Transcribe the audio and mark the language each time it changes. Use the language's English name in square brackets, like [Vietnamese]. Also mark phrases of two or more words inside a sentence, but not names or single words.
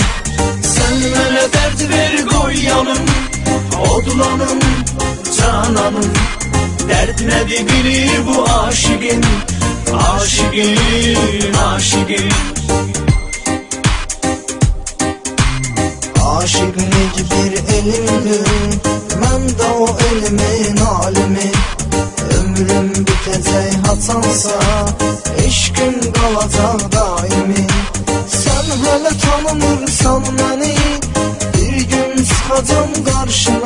[Turkish] Sen bana dert ver koyanım, odlanım, cananım. Dert nedir bilir bu aşıkın, aşıkın, aşıkın. [Azerbaijani] Aşıklık bir elimdir, mən də o elimin alimi. Ömrüm bitəcək haçansa, eşqim qalacaq daimi. Sən hələ tanımırsan məni, bir gün çıxacam qarşına.